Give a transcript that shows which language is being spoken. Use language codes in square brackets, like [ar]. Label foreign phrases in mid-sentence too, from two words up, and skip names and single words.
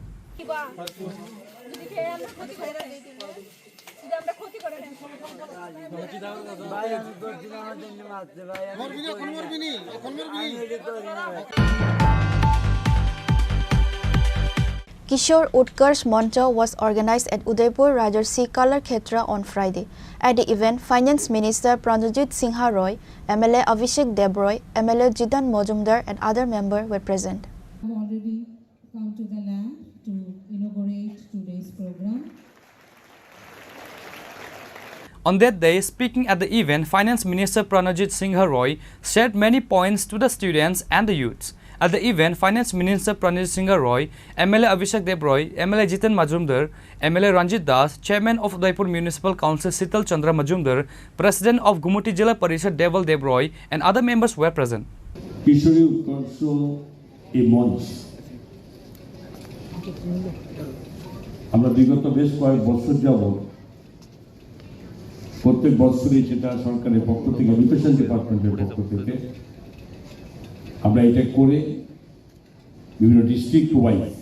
[bn] যদি খেয়ে আমরা ক্ষতি করে দেই যদি আমরা ক্ষতি করে দেই ভাই আমি করছি না আমার জন্য মারতে ভাই মরবি [en] Kishore Utkarsh Moncha was organized at Udaipur Rajarsi Kalar Khetra on Friday. At the event, Finance Minister Pranajit Singha Roy, MLA Abhishek Debroy, MLA Jitan Mojumdar and other members were present. I have already come to the land to inaugurate today's program. On that day, speaking at the event, Finance Minister Pranajit Singha Roy shared many points to the students and the youths. At the event, Finance Minister Pranajit Singha Roy, MLA Abhishek Debroy, MLA Jitan Majumdar, MLA Ranjit Das, Chairman of Udaipur Municipal Council Sital Chandra Majumdar, President of Gumuti Jilla Parishad Deval Debroy and other members were present. [bn] Kishore Utkarsh a মঞ্চ আমরা বিগত বেশ কয়েক বছর যাবত প্রত্যেক বছরই সেটা সরকারের পক্ষ থেকে [en] education department's [bn] পক্ষ থেকে আমরা এটা করে বিভিন্ন [en] district wise